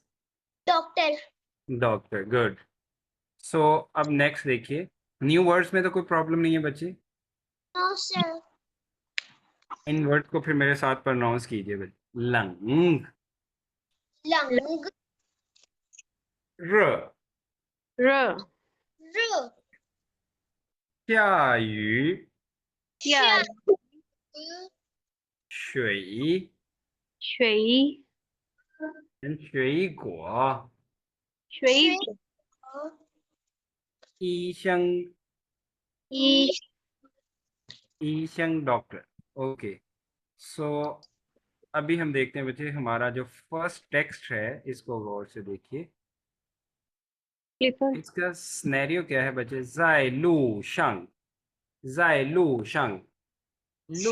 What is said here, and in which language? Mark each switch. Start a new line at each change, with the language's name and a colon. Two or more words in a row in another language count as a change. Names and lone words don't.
Hindi: डॉक्टर।
English: Doctor. Good.
Hindi: सो अब नेक्स्ट देखिए,
English: new words
Hindi: में तो कोई प्रॉब्लम नहीं है बच्चे।
English: No sir.
Hindi: इन वर्ड को फिर मेरे साथ प्रोनाउंस कीजिए बच्चे। लंग, लंग, र, R. र,
Chinese: 下雨， Yeah. 水，水跟水果，水医生，医医生 डॉक्टर।
Hindi: ओके, सो अभी हम देखते हैं बच्चे, हमारा जो
English: first text
Hindi: है इसको गौर से देखिए। clipper इसका सिनेरियो क्या है बच्चे?
Chinese: 在路上，在路上. लू